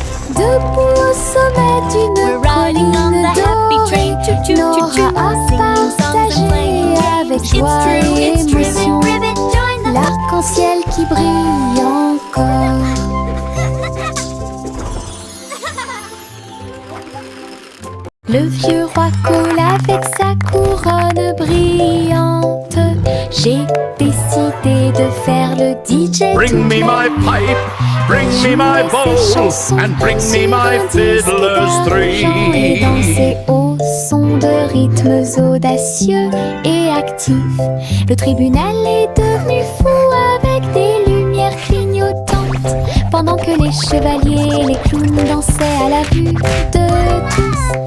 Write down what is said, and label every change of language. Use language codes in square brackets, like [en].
[fr] Debout au sommet d'une colline dorée, Nora a partagé avec joie et émotion l'arc-en-ciel qui brille encore. Le vieux roi Cole avec sa couronne brillante. J'ai décidé de faire le DJ. [en] Bring me my pipe, bring me my bowl, and bring me my fiddlers three. [fr] Et danser au son de rythmes audacieux et actifs. Le tribunal est devenu fou avec des lumières clignotantes, pendant que les chevaliers et les clowns dansaient à la vue de tous.